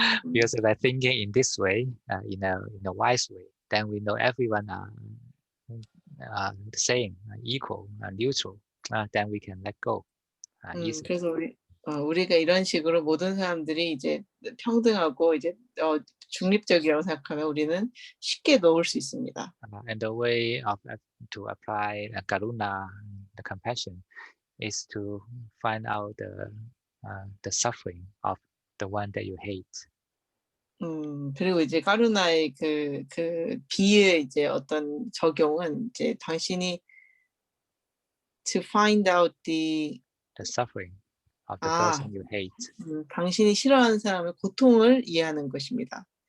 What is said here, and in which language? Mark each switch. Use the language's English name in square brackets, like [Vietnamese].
[English] Because by thinking in this way, in a wise way, then we know everyone are the same, equal, neutral. Then we can let go easily. [Korean] 그래서 우리가 이런 식으로 모든 사람들이 이제 평등하고 이제 중립적이라고 생각하면 우리는 쉽게 놓을 수 있습니다. [English] And the way of to apply karuna, the compassion, is to find out the suffering of the one that you hate. [Korean] 그리고 이제 까루나의 그 비의 이제 어떤 적용은 이제 당신이 [English] to find out the suffering of the person you hate. [Korean] 당신이 싫어하는 사람의 고통을 이해하는 것입니다.